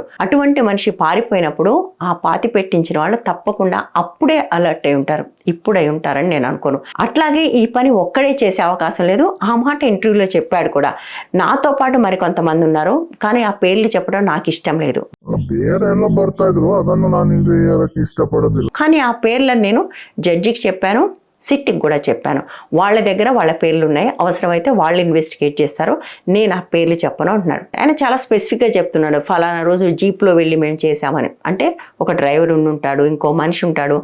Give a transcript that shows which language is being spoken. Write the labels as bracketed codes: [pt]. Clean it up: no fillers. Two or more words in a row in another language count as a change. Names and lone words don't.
[te] అటువంటి మనిషి పారిపోయినప్పుడు ఆ పాతి పెట్టించిన వాళ్ళు తప్పకుండా అప్పుడే అలర్ట్ అయి ఉంటారు, ఇప్పుడై ఉంటారని నేను అనుకోను. అట్లాగే ఈ పని ఒక్కడే చేసే అవకాశం లేదు. ఆ మాట ఇంటర్వ్యూలో చెప్పాడు కూడా. నాతో పాటు మరికొంతమంది ఉన్నారు, కానీ ఆ పేర్లు చెప్పడం నాకు ఇష్టం లేదు. [kn] ಬೇರೆಲ್ಲ ಬರ್ತಾ ಇದ್ರು, ಅದನ್ನು ನಾನು ಇಲ್ಲಿ ಹೇಳಕ್ಕೆ ಇಷ್ಟಪಡೋದಿಲ್ಲ. [te] కానీ ఆ పేర్లను నేను జడ్జికి చెప్పాను, సిట్కి కూడా చెప్పాను. వాళ్ళ దగ్గర వాళ్ళ పేర్లు ఉన్నాయి, అవసరమైతే వాళ్ళు ఇన్వెస్టిగేట్ చేస్తారు, నేను ఆ పేర్లు చెప్పను అంటున్నాడు. ఆయన చాలా స్పెసిఫిక్గా చెప్తున్నాడు, ఫలానా రోజు జీప్లో వెళ్ళి మేము చేశామని. అంటే ఒక డ్రైవర్ ఉంటాడు, ఇంకో మనిషి ఉంటాడు.